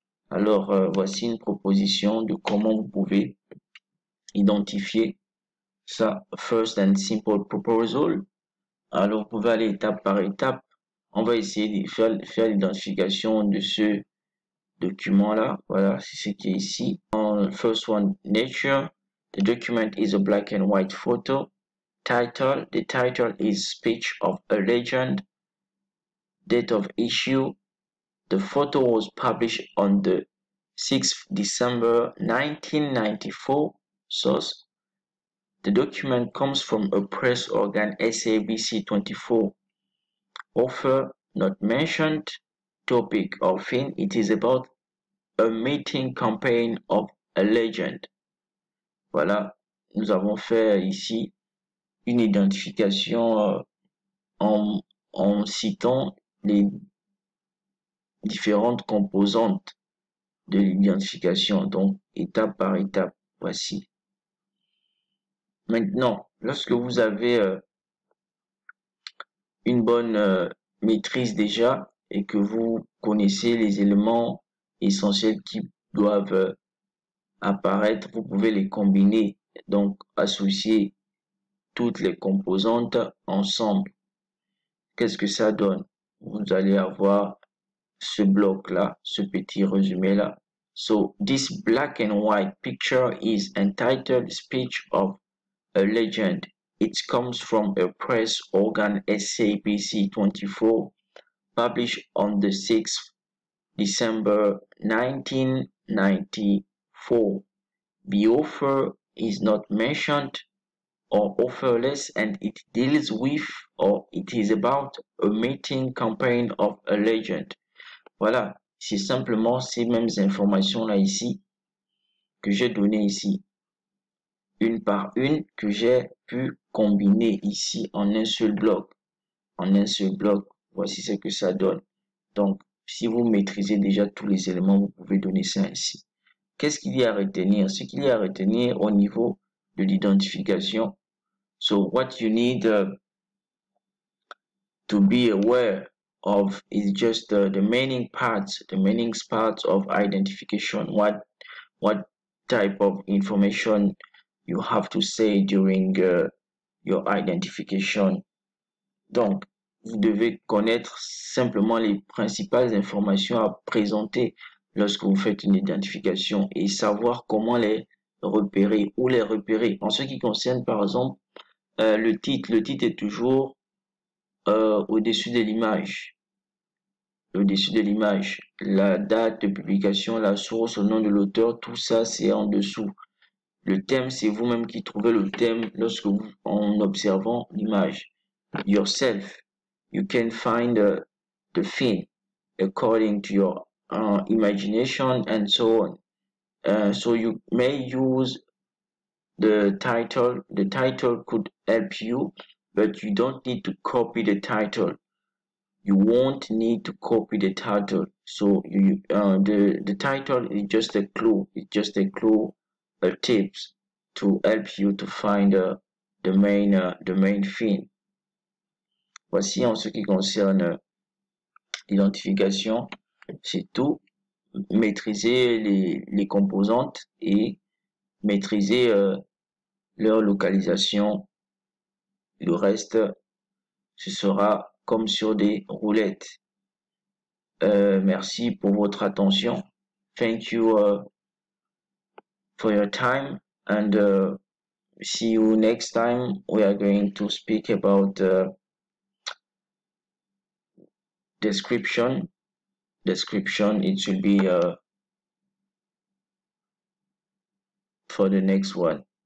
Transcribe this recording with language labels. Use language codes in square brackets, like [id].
[fr] Alors, voici une proposition de comment vous pouvez identifier ça. [en] First and simple proposal. [fr] Alors, vous pouvez aller étape par étape. On va essayer de faire l'identification de ce document-là. Voilà, c'est ce qui est ici. [en] First one, nature. The document is a black and white photo. Title. The title is Speech of a Legend. Date of issue. The photo was published on the 6th December 1994. Source. The document comes from a press organ SABC 24. Author not mentioned. Topic or theme. It is about a meeting campaign of a legend. [fr] Voilà, nous avons fait ici une identification en citant les différentes composantes de l'identification, donc étape par étape. Voici. Maintenant, lorsque vous avez une bonne maîtrise déjà et que vous connaissez les éléments essentiels qui doivent apparaître, vous pouvez les combiner, donc associer toutes les composantes ensemble. Qu'est-ce que ça donne? Vous allez avoir ce bloc-là, ce petit résumé-là. [en] So, this black and white picture is entitled Speech of a Legend. It comes from a press organ SABC 24, published on the 6th December 1994. The author is not mentioned or authorless, and it deals with or it is about a meeting campaign of a legend. [fr] Voilà, c'est simplement ces mêmes informations-là ici que j'ai données ici, une par une, que j'ai pu combiner ici en un seul bloc. En un seul bloc, voici ce que ça donne. Donc, si vous maîtrisez déjà tous les éléments, vous pouvez donner ça ainsi. Qu'est-ce qu'il y a à retenir? Ce qu'il y a à retenir au niveau de l'identification. [en] So, what you need to be aware of is just the remaining parts of identification. What type of information you have to say during your identification. [fr] Donc, vous devez connaître simplement les principales informations à présenter lorsque vous faites une identification et savoir comment les repérer, où les repérer. En ce qui concerne par exemple le titre est toujours au-dessus de l'image. Au-dessus de l'image. La date de publication, la source, le nom de l'auteur, tout ça c'est en dessous. Le thème, c'est vous-même qui trouvez le thème lorsque vous, en observant l'image. [en] Yourself, you can find the theme. according to your imagination and so on. So you may use the title. The title could help you, but you don't need to copy the title. You won't need to copy the title. So the title is just a clue. It's just a clue, a tips to help you to find the main theme. [fr] Voici en ce qui concerne l'identification, c'est tout. Maîtriser les composantes et maîtriser leur localisation. Le reste, ce sera comme sur des roulettes. Merci pour votre attention. [en] Thank you for your time, and see you next time. We are going to speak about description. It should be for the next one.